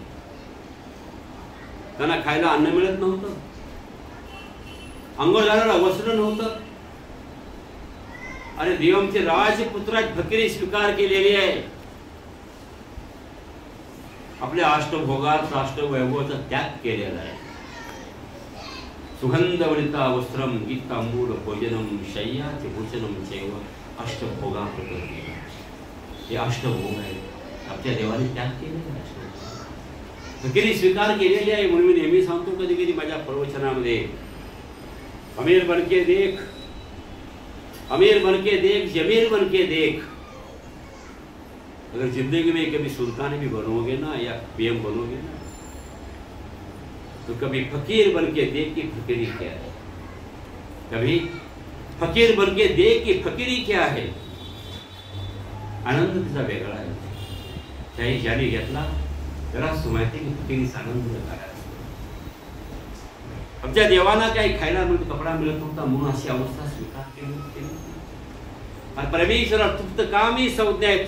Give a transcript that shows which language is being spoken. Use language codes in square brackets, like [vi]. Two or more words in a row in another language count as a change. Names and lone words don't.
[mr] त्यांना खायला अन्न मिळत नव्हतं, अंघोळ घालायला वस्त्र नव्हतं. अरे देवांचे राजपुत्रात फकीरी स्वीकार केलेली आहे. आपल्या अष्टभोगात अष्टवैभवाचा त्याग केलेला आहे. [sa] सुगंध वनिता वस्त्रम गीतांबूल भोजनम शय्याचे भूषणम चैव अष्टभोगा प्रकृती. [mr] हे अष्टभोग आहेत, आपल्या देवाने त्याग केलेला आहे, फकीरी स्वीकार केलेली आहे. म्हणून मी नेहमी सांगतो कधी कधी माझ्या प्रवचनामध्ये, [hi] अमीर बनके देख, अमीर बनके देख, जमीर बनके देख. अगर जिंदगी में कभी सुल्तान भी बनोगे ना या पीएम बनोगे ना, तो कभी फकीर बनके देख कि फकीरी क्या है. कभी फकीर बनके देख कि फकीरी क्या है. [mr] आनंद तिचा वेगळा आहे. त्याही ज्याने घेतला त्याला माहिती की फकीरीचा आनंद करायचा. आमच्या देवाला काही खायला मिळत, कपडा मिळत नव्हता म्हणून अशी अवस्था स्वीकार केली. आणि परमेश्वरा तृप्त काम ही संज्ञा आहे.